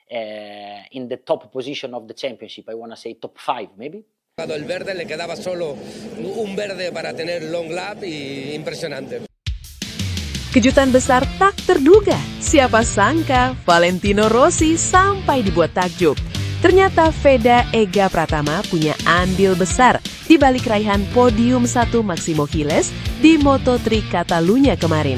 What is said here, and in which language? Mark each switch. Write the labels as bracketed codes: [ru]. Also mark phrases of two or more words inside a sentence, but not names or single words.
[en] in the top position of the championship. I want to say top 5 maybe. [es] El verde le quedaba solo un verde para tener [en] long lap [es] y impresionante. [id] Kejutan besar tak terduga. Siapa sangka Valentino Rossi sampai dibuat takjub. Ternyata Veda Ega Pratama punya andil besar di balik raihan podium 1 Máximo Giles di Moto3 Catalunya kemarin.